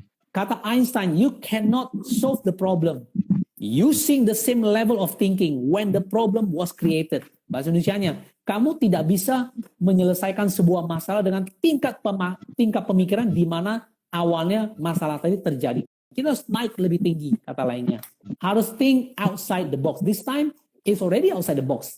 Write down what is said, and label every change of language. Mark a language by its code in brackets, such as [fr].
[en] Kata Einstein, you cannot solve the problem using the same level of thinking when the problem was created. [id] Bahasa Indonesianya, kamu tidak bisa menyelesaikan sebuah masalah dengan tingkat pemikiran di mana awalnya masalah tadi terjadi. Kita harus naik lebih tinggi, kata lainnya. Harus [en] think outside the box. This time, it's already outside the box.